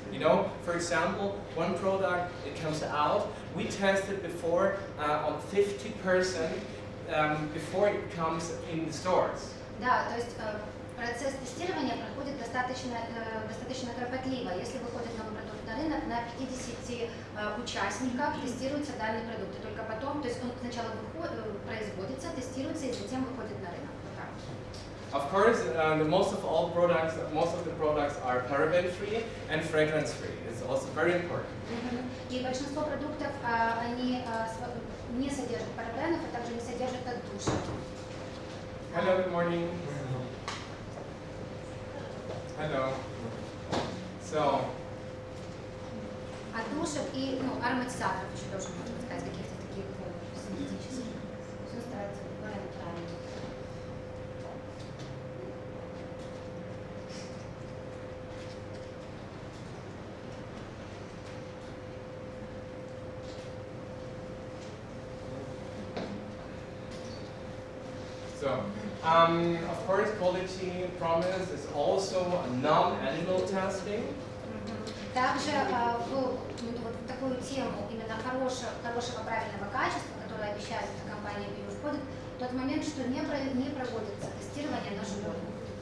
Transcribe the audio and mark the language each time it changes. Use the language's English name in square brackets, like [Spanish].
[English] You know, for example, one product, it comes out, we tested before on 50% before it comes in the stores. [Russian] Да, то есть процесс тестирования проходит достаточно кропотливо. Если выходит новый продукт на рынок, на 50 участниках тестируется данный продукт. И только потом, то есть он сначала производится, тестируется и затем выходит на рынок. [English] Of course, most of the products are paraben-free and fragrance-free. It's also very important. [Russian] И большинство продуктов, они не содержат парабенов, а также не содержат отдушек. [English] Hello, good morning. Hello. So, [Russian] От душек и ароматизаторов еще тоже можно сказать, каких-то таких синтетических. Все старается более натурально. [English] Of course, quality promise is also non-animal testing. [Russian] Также вот в такую тему именно хорошего правильного качества, которое обещает эта компания BU, входит тот момент, что не проводится тестирование на животных.